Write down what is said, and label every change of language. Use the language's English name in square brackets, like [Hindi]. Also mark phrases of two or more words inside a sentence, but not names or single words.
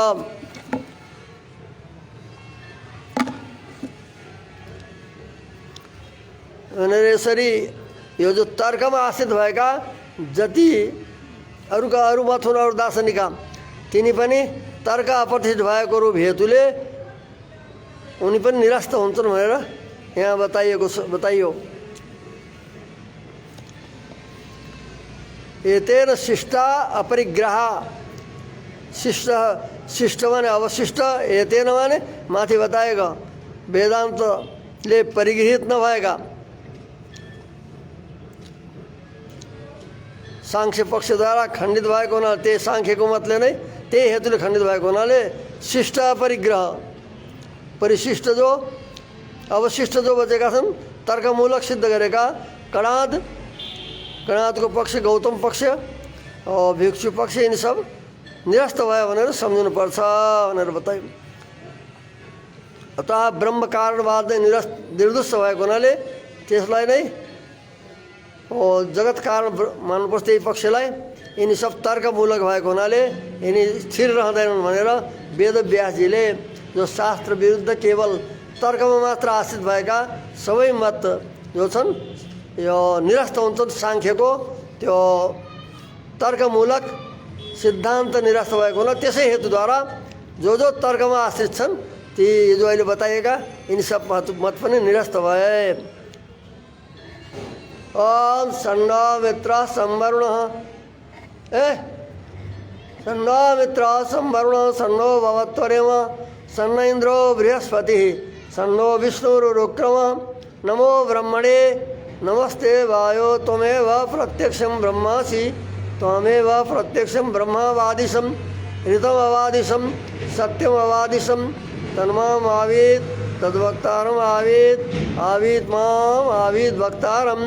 [Nepali] भनेर यसरी यो जो तर्कमा आश्रित भएका जति अरू मत हुन् अरू दार्शनिका तिनी पनि तर्क अप्रतिष्ठित भएको रूप हेतुले उनी पनि निरस्त हुन्छन् भनेर यहाँ बताइयो। [Sanskrit] एतेन शिष्टा अपरिग्रह, शिष्ट शिष्ट [Nepali] माने अवशिष्ट, एतेन माने माथि बताएगा, वेदान्तले परिगृहित नभएका सांख्य पक्षद्वारा खण्डित भएको हुनाले, त्यही सांख्यको मतले नै त्यही हेतुले खण्डित भएको हुनाले शिष्ट परिग्रह, परिशिष्ट जो अवशिष्ट जो बचेका छन् तर्कमूलक सिद्ध गरेका कणादको पक्ष, गौतम पक्ष, भिक्षु पक्ष यिनी सब निरस्त भयो भनेर सम्झिनुपर्छ भनेर बताइयो। अतः ब्रह्म कारणवाद नै निर्दुष्ट भएको हुनाले त्यसलाई नै जगत कारण मान्नुपर्छ। त्यही पक्षलाई यिनी सब तर्कमूलक भएको हुनाले यिनी स्थिर रहँदैनन् भनेर वेद व्यासजीले जो शास्त्र विरुद्ध केवल तर्कमा मात्र आश्रित भएका सबै मत जो छन् यो निरस्त हुन्छन्। सांख्यको त्यो तर्कमूलक सिद्धान्त निरस्त भएको हुनाले त्यसै हेतुद्वारा जो तर्कमा आश्रित छन् ती जो अहिले बताइएका यिनी सब मत पनि निरस्त भए। [Sanskrit] ओम सन्नो मित्र संवरुण सन्नो मित्र संवरुण सन्नो भवत्वरेम सन्न इंद्रो बृहस्पति सन्नो विष्णुरुक्रम नमो ब्रह्मणे नमस्ते वायो त्वमेव प्रत्यक्षं ब्रह्मासि त्वमेव प्रत्यक्षं ब्रह्मवादिशं ऋतमवादिशं सत्यमवादिशं तन्माम आवीत तद्वक्तारम आवीत आवीत माम आवीत वक्तारम।